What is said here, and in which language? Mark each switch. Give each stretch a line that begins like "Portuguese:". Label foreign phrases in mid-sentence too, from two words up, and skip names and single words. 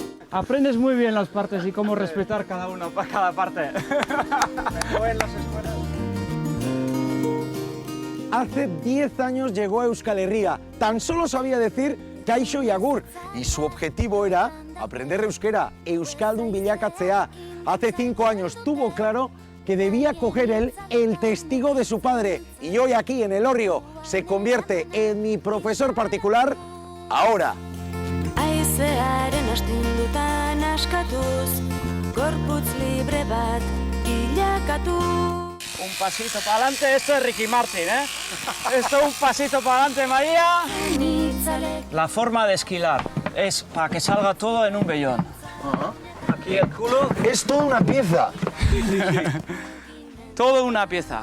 Spanish: Aprendes muy bien las partes y cómo respetar cada una, cada parte. Hace 10 años llegó a Euskal Herria. Tan solo sabía decir kaixo y agur. Y su objetivo era aprender euskera,
Basque: euskaldun bilakatzea.
Spanish: Hace 5 años tuvo claro que debía coger él el testigo de su padre. Y hoy aquí en Elorrio se convierte en mi profesor particular ahora.
Basque: Haizearen astindutan askatuz, gorputz libre bat bilakatu.
Spanish: Un pasito para adelante, esto es Ricky Martin, ¿eh? Esto es un pasito para adelante, María. La forma de esquilar es para que salga todo en un vellón. Aquí el culo. Es toda una pieza. Todo una pieza.